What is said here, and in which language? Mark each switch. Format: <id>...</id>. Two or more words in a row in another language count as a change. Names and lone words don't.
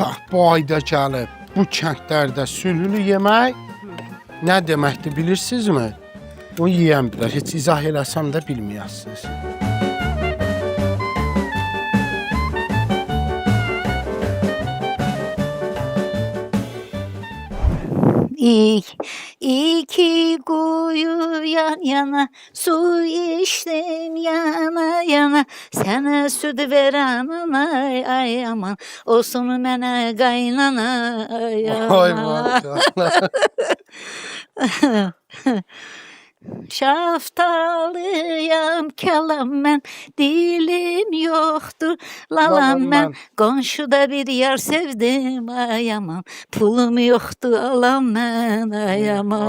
<az>bu ayda gəlib bu kəndlərdə sülülü yemək nə deməkdir bilirsinizmi? O yeyən bilər. Heç izah eləsəm də bilməyəsiniz.</az> <tr>İki kuyu yan yana, su içtim yana yana. Sana süt veren anay ay aman,</tr> <az>olsun mənə qaynana ay Ay aman. maşallah. Şaftalıyam kəlam mən, dilim yoxdur lalam Lalam mən. mən. Qonşuda bir yar sevdim ay aman, pulum yoxdur alam mən ay aman.</az>